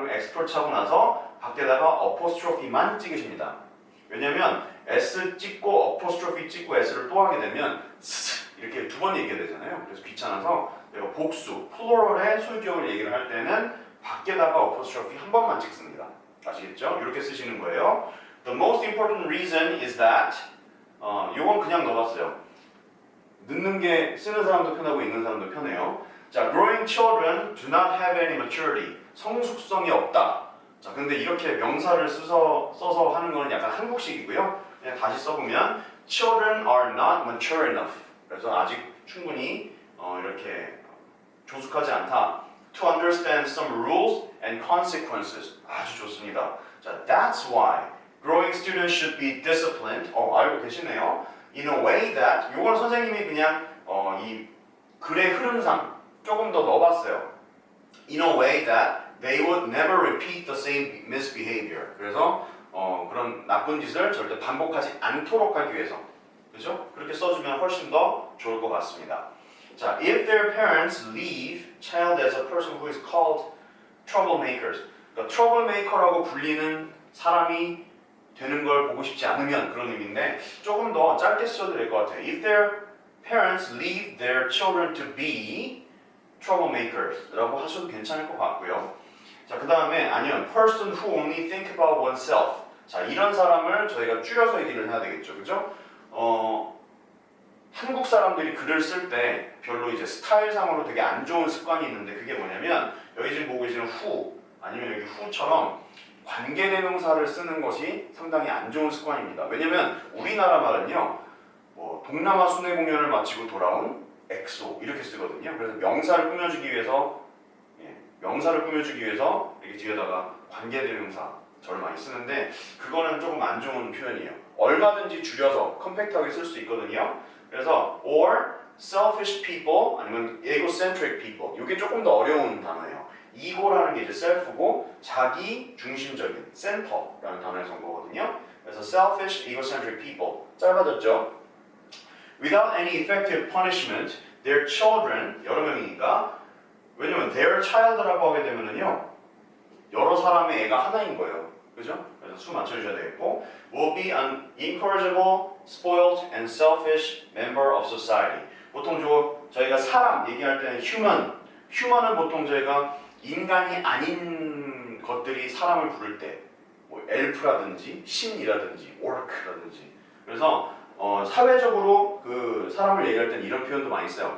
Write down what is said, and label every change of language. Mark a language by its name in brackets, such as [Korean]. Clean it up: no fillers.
[Korean] 그러면 expert 하고 나서 밖에다가 apostrophe만 찍으십니다. 왜냐면 s 찍고 apostrophe 찍고 s를 또 하게 되면 이렇게 두 번 얘기가 되잖아요. 그래서 귀찮아서 내가 복수, 플로럴의 소유격을 얘기를 할 때는 밖에다가 apostrophe 한 번만 찍습니다. 아시겠죠? 이렇게 쓰시는 거예요. [English] The most important reason is that [Korean] 요건 그냥 넣어봤어요. 넣는 게 쓰는 사람도 편하고 읽는 사람도 편해요. [English] 자, growing children do not have any maturity. [Korean] 성숙성이 없다. 자, 근데 이렇게 명사를 써서 하는 거는 약간 한국식이고요. 그냥 다시 써보면 [English] children are not mature enough. [Korean] 그래서 아직 충분히 이렇게 조숙하지 않다. [English] To understand some rules and consequences. [Korean] 아주 좋습니다. [English] 자, that's why growing students should be disciplined. [Korean] 알고 계시네요. [English] In a way that [Korean] 이건 선생님이 그냥 이 글의 흐름상 조금 더 넣어봤어요. [English] In a way that they would never repeat the same misbehavior. [Korean] 그래서 그런 나쁜 짓을 절대 반복하지 않도록 하기 위해서. 그죠? 그렇게 써주면 훨씬 더 좋을 것 같습니다. [English] 자, if their parents leave child as a person who is called troublemakers. [Korean] 그러니까 troublemaker라고 불리는 사람이 되는 걸 보고 싶지 않으면 그런 의미인데 조금 더 짧게 써도 될 것 같아요. [English] If their parents leave their children to be troublemakers [Korean] 라고 하셔도 괜찮을 것 같고요. 자, 그 다음에 아니면 [English] person who only think about oneself. [Korean] 자, 이런 사람을 저희가 줄여서 얘기를 해야 되겠죠. 그죠? 한국 사람들이 글을 쓸 때 별로 이제 스타일상으로 되게 안 좋은 습관이 있는데 그게 뭐냐면 여기 지금 보고 계시는 who 아니면 여기 who처럼 관계대명사를 쓰는 것이 상당히 안 좋은 습관입니다. 왜냐면 우리나라 말은요, 동남아 순회 공연을 마치고 돌아온 엑소 이렇게 쓰거든요. 그래서 명사를 꾸며주기 위해서 이렇게 뒤에다가 관계대명사 저를 많이 쓰는데 그거는 조금 안 좋은 표현이에요. 얼마든지 줄여서 컴팩트하게 쓸 수 있거든요. 그래서 [English] or selfish people [Korean] 아니면 egocentric people 이게 조금 더 어려운 단어예요. 이고라는 게 이제 self고 자기 중심적인 center라는 단어에서 온 거거든요. [English] 그래서 selfish, egocentric people [Korean] 짧아졌죠. [English] Without any effective punishment, their children [Korean] 여러 명이니까 왜냐면 their child라고 하게 되면은요 여러 사람의 애가 하나인 거예요. 그죠? 그래서 수 맞춰주셔야 되겠고 [English] will be an incorrigible, spoiled, and selfish member of society. [Korean] 보통 저희가 사람 얘기할 때는 human은 보통 저희가 인간이 아닌 것들이 사람을 부를 때 뭐 elf라든지 신이라든지 orc라든지 그래서 사회적으로 그 사람을 얘기할 때는 이런 표현도 많이 써요.